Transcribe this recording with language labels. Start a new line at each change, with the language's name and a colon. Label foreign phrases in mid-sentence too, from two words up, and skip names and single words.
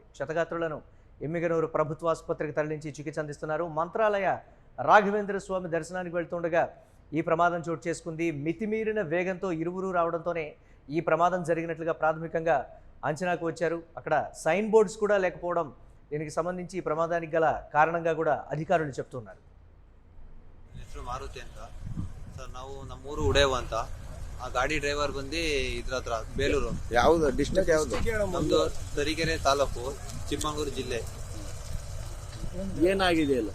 Telugu: క్షతగాత్రులను ఎమ్మిగనూరు ప్రభుత్వ ఆసుపత్రికి తరలించి చికిత్స అందిస్తున్నారు. మంత్రాలయ రాఘవేంద్ర స్వామి దర్శనానికి వెళ్తుండగా ఈ ప్రమాదం చోటు చేసుకుంది. మితిమీరిన వేగంతో ఇరువురు రావడంతోనే ఈ ప్రమాదం జరిగినట్లుగా ప్రాథమికంగా అంచనాకు వచ్చారు. అక్కడ సైన్ బోర్డ్స్ కూడా లేకపోవడం దీనికి సంబంధించి ఈ ప్రమాదానికి గల ಕಾರಣంగా కూడా ಅಧಿಕಾರಿಗಳು చెప్తున్నారు.
Kannada: ಹೆಸರು ಮಾರುತಿ ಅಂತ ಸರ್. ನಾವು ನಮ್ಮೂರು ಉಡೇವ ಅಂತ. ಆ ಗಾಡಿ ಡ್ರೈವರ್ ಬಂದು ಇದ್ರ ಹತ್ರ ಬೇಲೂರು. ಯಾವ್ದು ಡಿಸ್ಟ್ರಿಕ್ಟ್ ಯಾವ್ದು? ನಮ್ದು ತರೀಕೆರೆ ತಾಲೂಕು, ಚಿಕ್ಕಮಗಳೂರು ಜಿಲ್ಲೆ. ಏನಾಗಿದೆ ಅಲ್ಲ